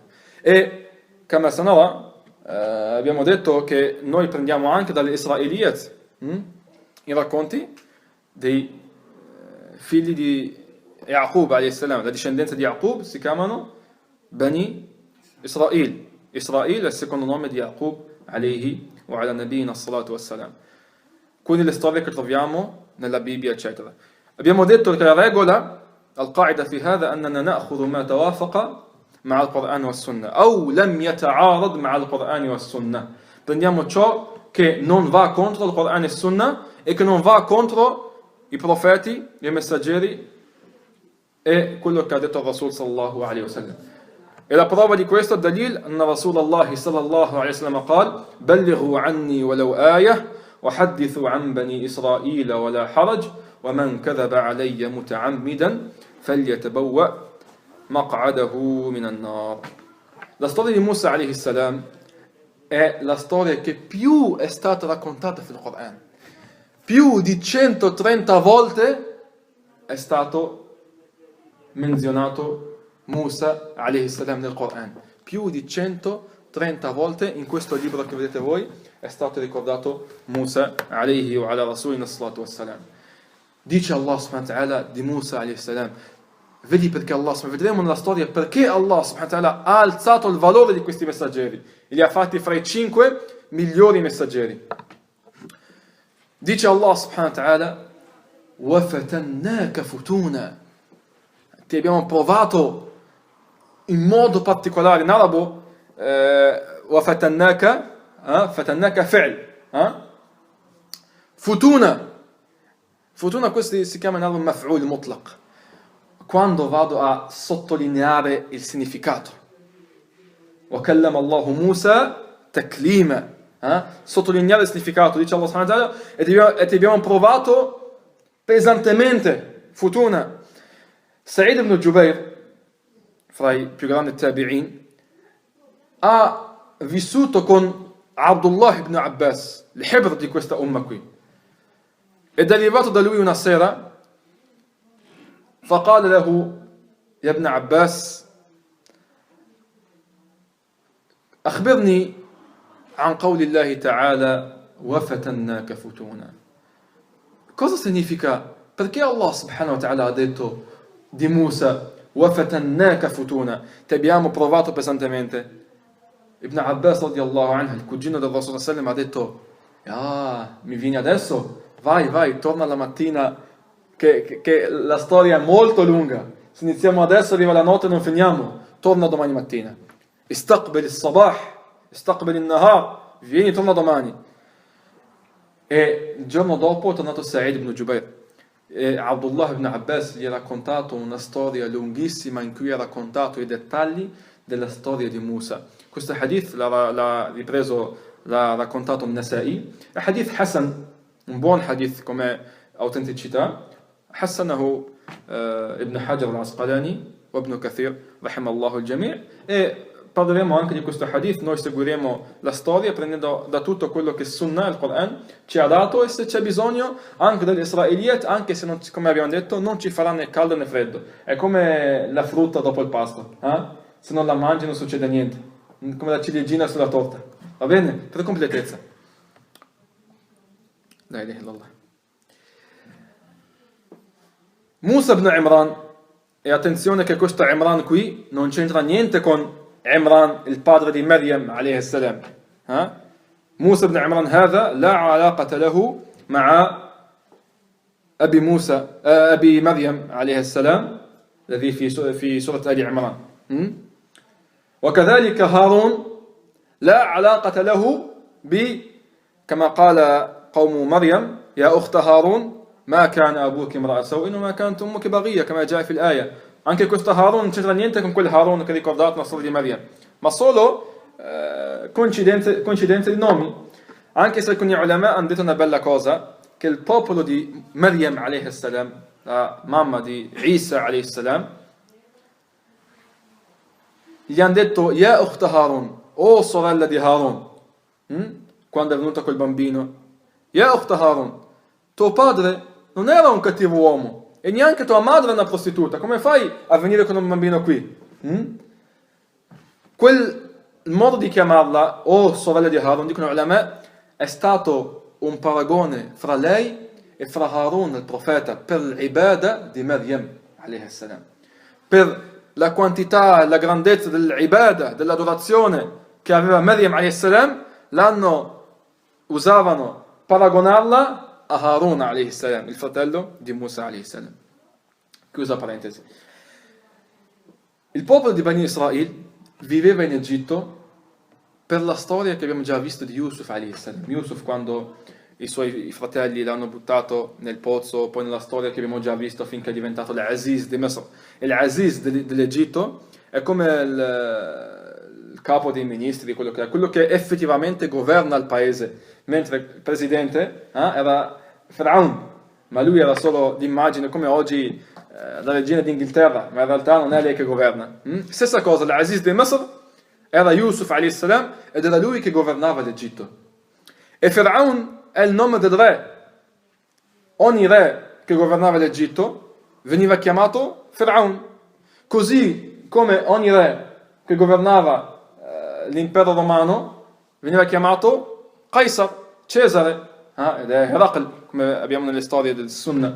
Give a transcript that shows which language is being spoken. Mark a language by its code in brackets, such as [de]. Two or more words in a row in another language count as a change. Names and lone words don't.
[it] E Kama Sanara, abbiamo detto che noi prendiamo anche dalle Israeliyat i racconti, dei figli di Yaqub a.s., la discendenza di Yaqub si chiamano Bani Israel. Israele è il secondo nome di Yaqub [ar] عليه وعلى نبينا الصلاة والسلام. [it] Quindi le storie che troviamo nella Bibbia, eccetera. Abbiamo detto che la regola, [ar] القاعدة في هذا, أننا نأخذ ما توافق مع القرآن والسنة أو لم يتعارض مع القرآن والسنة. [it] Prendiamo ciò che non va contro il Corano e il Sunnah e che non va contro i profeti, i messaggeri e quello che ha detto il Rasul [ar] صلى الله عليه وسلم. [it] E la prova di questo è [ar] دليل أن رسول الله صلى الله عليه وسلم قال بلغوا عني ولو آية وحدثوا عن بني إسرائيل ولا حرج ومن كذب علي متعمدا فليتبوأ مقعده من النار. [it] La storia di Musa [ar] عليه السلام [it] è la storia che più è stata raccontata nel Corano. Più di 130 volte è stato menzionato Musa [ar] عليه السلام [it] nel Corano. Più di 130 volte in questo libro che vedete voi è stato ricordato Musa [ar] عليه وعلى رسولنا الصلاة والسلام. [it] Dice Allah [ar] سبحانه وتعالى [it] di Musa [ar] عليه السلام. [it] Vedi perché Allah, vedremo nella storia perché Allah [ar] سبحانه وتعالى [it] ha alzato il valore di questi messaggeri e li ha fatti fra i 5 migliori messaggeri. Dice Allah [ar] سبحانه وتعالى وَفَتَنَّاكَ فُتُونًا, [it] ti abbiamo provato in modo particolare. In arabo [ar] وَفَتَنَّاكَ فَتَنَّاكَ فِعْل futuna, [it] questo si chiama in arabo [ar] مفعول مطلق, [it] quando vado a sottolineare il significato. [ar] وَكَلَّمَ اللَّهُ مُوسَى تَكْلِيمًا, [it] sottolineare il significato. Dice Allah [ar] سبحانه وتعالى [it] e ti abbiamo provato pesantemente. Futuna. Sa'id ibn Jubair, fra i più grandi tabi'in, ha vissuto con Abdullah ibn Abbas, il hebr di questa umma qui. Ed è arrivato da lui una sera, [ar] فقال له يا ابن عباس أخبرني عن قول الله تعالى وفتناك فتونا. [it] Cosa significa? Perché Allah [ar] سبحانه وتعالى [it] ha detto di Musa [ar] وفتناك فتونا, [it] ti abbiamo provato pesantemente? Ibn Abbas [ar] رضي الله عنه, [it] il cugino del Rasul [ar] صلى الله عليه وسلم, [it] ha detto mi vieni adesso? Vai, torna la mattina che la storia è molto lunga. Se iniziamo adesso arriva la notte e non finiamo. Torna domani mattina. [ar] استقبل الصباح، استقبل النهار, [it] vieni, torna domani. E il giorno dopo è tornato Sa'id ibn Jubair. E Abdullah ibn Abbas gli ha raccontato una storia lunghissima in cui ha raccontato i dettagli della storia di Musa. Questo hadith l'ha raccontato Nasa'i. È [ar] حديث حسن, [it] un buon hadith come autenticità. [ar] حسنه ابن حجر العسقلاني وابن كثير رحم الله الجميع. [it] E parleremo anche di questo hadith. Noi seguiremo la storia prendendo da tutto quello che Sunnah, il Quran, ci ha dato, e se c'è bisogno anche degli Israeliyat, anche se non, come abbiamo detto, non ci farà né caldo né freddo. È come la frutta dopo il pasto, se non la mangi non succede niente, come la ciliegina sulla torta, va bene? Per completezza. [ar] لا إله إلا الله. [it] Musa ibn Imran, e attenzione che questo Imran qui non c'entra niente con Imran, il padre di Maryam [ar] عليه السلام. موسى بن عمران هذا لا علاقة له مع أبي مريم عليه السلام الذي في سورة آل عمران. وكذلك هارون لا علاقة له كما قال قوم مريم يا أخت هارون ما كان أبوك امرأ سوء وما كانت أمك بغية كما جاء في الآية. [it] Anche questo Harun non c'entra niente con quel Harun che ricordato nella storia di Maria, ma solo coincidenze di nomi. Anche se alcuni ulama hanno detto una bella cosa, che il popolo di Maryam [ar] عليه السلام, [it] la mamma di Isa [ar] عليه السلام, [it] gli hanno detto [ar] يا أخت هارون, [it] o sorella di Harun, quando è venuta col bambino. [ar] يا أخت هارون, [it] tuo padre non era un cattivo uomo e neanche tua madre è una prostituta, come fai a venire con un bambino qui? Quel modo di chiamarla, o sorella di Harun, dicono ulama, è stato un paragone fra lei e fra Harun il profeta per l'ibada di Maryam [ar] عليه السلام, [it] per la quantità e la grandezza dell'ibada, dell'adorazione che aveva Maryam [ar] عليه السلام, [it] usavano paragonarla a Harun [ar] عليه السلام, [it] il fratello di Musa [ar] عليه السلام. [it] Chiusa parentesi. Il popolo di Bani Israele viveva in Egitto per la storia che abbiamo già visto di Yusuf [ar] عليه السلام. [it] Yusuf, quando i suoi fratelli l'hanno buttato nel pozzo, poi nella storia che abbiamo già visto finché è diventato l'Aziz di Misr. E l'Aziz dell'Egitto è come il capo dei ministri, quello che effettivamente governa il paese, mentre il presidente era Firaun, ma lui era solo d'immagine, come oggi la regina d'Inghilterra, ma in realtà non è lei che governa. Stessa cosa, l'Aziz di Misr era Yusuf [ar] عليه السلام [it] ed era lui che governava l'Egitto. E Firaun è il nome del re. Ogni re che governava l'Egitto veniva chiamato Firaun, così come ogni re che governava l'impero romano veniva chiamato Caesar, Cesare, ed è Eracl, come abbiamo nelle storie del Sunnah.